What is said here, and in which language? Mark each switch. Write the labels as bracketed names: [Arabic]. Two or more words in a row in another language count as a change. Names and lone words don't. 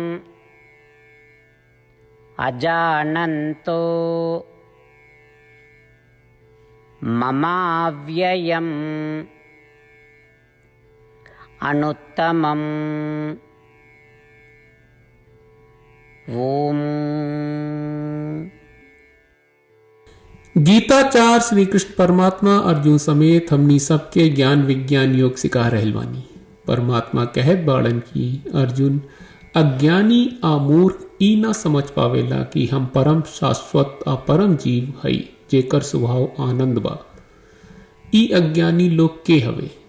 [Sanskrit] अजानन्तो ममाव्ययम् अनुत्तमम्। ओम। [Bhojpuri] गीताचार्य श्री कृष्ण परमात्मा अर्जुन समेत हमनी सबके ज्ञान विज्ञान योग सिखा रहल बानी। परमात्मा कहत बाड़न की अर्जुन अज्ञानी आ मूर्ख ई ना समझ पावेला कि हम परम शाश्वत आ परम जीव हई जेकर स्वभाव आनंद बा। ई अज्ञानी लोग के हवे?